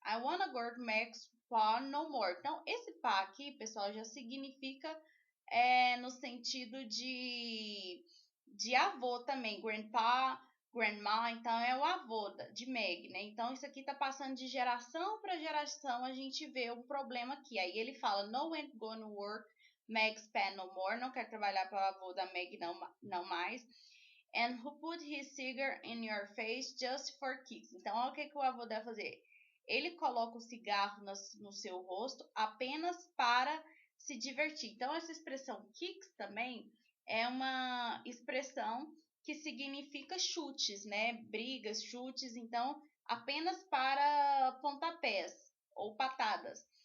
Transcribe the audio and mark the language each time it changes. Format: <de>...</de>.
<en>I wanna work Max pa no more.</en> <pt>Então esse pa aqui, pessoal, já significa no sentido de avô também, grandpa, grandma, então é o avô de Meg, né? Então isso aqui tá passando de geração para geração, a gente vê um problema aqui. Aí ele fala,</pt> <en>no ain't gonna work Meg's pa no more,</en> <pt>não quer trabalhar para o avô da Meg não mais.</pt> <en>And who put his cigar in your face just for kicks?</en> <pt>Então olha o que o avô deve fazer. Ele coloca o cigarro no seu rosto apenas para se divertir. Então essa expressão kicks também é uma expressão que significa chutes, né? Brigas, chutes, então apenas para pontapés ou patadas.</pt>